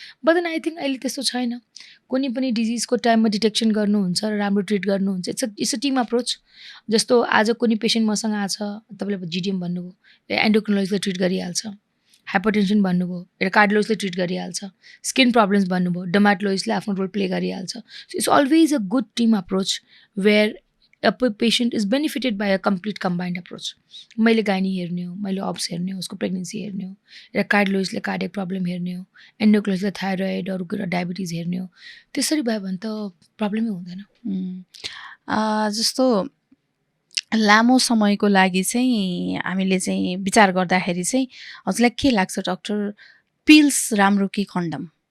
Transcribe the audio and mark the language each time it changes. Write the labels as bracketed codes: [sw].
[en] but then I think [ne] अहिले त्यस्तो छैन। कुनै पनि डिजिजको टाइममा डिटेक्सन गर्नुहुन्छ र राम्रो ट्रिट गर्नुहुन्छ। [en] It's a team approach. [ne] जस्तो आज कुनै पेसेन्ट मसँग आछ, तपाईँले जिडिएम भन्नुभयो, एन्डोक्रिनोलोजिस्टले ट्रिट गरिहाल्छ। हाइपरटेन्सन भन्नुभयो, एउटा कार्डियोलोजिस्टले ट्रिट गरिहाल्छ। स्किन प्रब्लम्स भन्नुभयो, डर्माटोलोजिस्टले आफ्नो रोल प्ले गरिहाल्छ। [en] So it's always a good team approach where a patient is benefited by a complete combined approach. [ne] मैले गाइनी हेर्ने हो, मैले अब्स हेर्ने हो, उसको प्रेग्नेन्सी हेर्ने हो, र कार्डियोलोजिस्टले कार्डियक प्रब्लम हेर्ने हो, एन्डोक्रिनोलोजिस्टले थाइरोइड अरू कुरा डायबिटिज हेर्ने हो। त्यसरी भयो भने त प्रब्लमै हुँदैन। जस्तो लामो समयको लागि चाहिँ हामीले चाहिँ विचार गर्दाखेरि चाहिँ हजुरलाई के लाग्छ डक्टर, पिल्स राम्रो कि कन्डम?